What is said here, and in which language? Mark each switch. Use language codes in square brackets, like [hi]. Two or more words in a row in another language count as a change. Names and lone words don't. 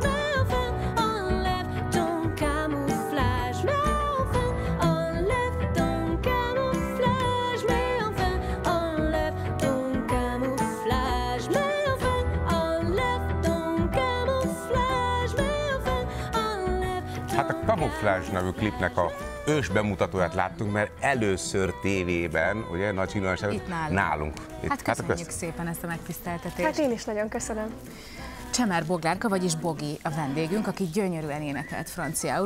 [fr] Mais enfin, enlève ton camouflage. Mais enfin, enlève ton camouflage. Mais enfin, enlève ton camouflage. Mais enfin, enlève ton camouflage. Mais enfin, enlève ton [hu] Hát a Kamuflázs nevű klipnek a ős bemutatóját láttunk, mert először tévében, ugye, nagy csinos Itt nálunk. Hát köszönjük szépen ezt a megtiszteltetést. Hát én is nagyon köszönöm. Csemer Boglárka, vagyis Bogi a vendégünk, aki gyönyörűen énekelt franciául.